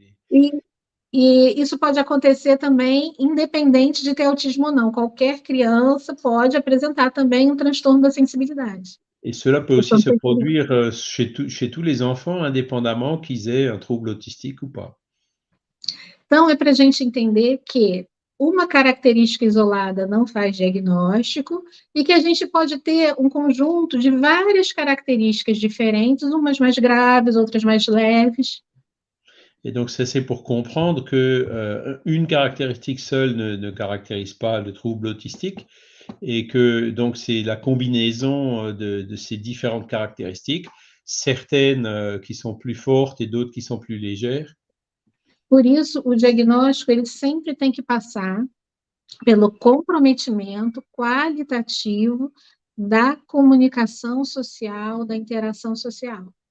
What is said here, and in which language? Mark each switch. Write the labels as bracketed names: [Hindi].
[Portuguese] E isso pode acontecer também, independente de ter autismo ou não. Qualquer criança pode apresentar também um transtorno da sensibilidade. [French] Et cela peut aussi se produire chez tous les enfants, indépendamment qu'ils aient un trouble autistique ou pas. [Portuguese] Então, é para a gente entender que uma característica isolada não faz diagnóstico e que a gente pode ter um conjunto de várias características diferentes, umas mais graves, outras mais leves. [French] Et donc, c'est pour comprendre que une caractéristique seule ne caractérise pas le trouble autistique et que donc c'est la combinaison de ces différentes caractéristiques, certaines qui sont plus fortes et d'autres qui sont plus légères. [Portuguese] Por isso, o diagnóstico ele sempre tem que passar pelo comprometimento qualitativo da comunicação social, da interação social.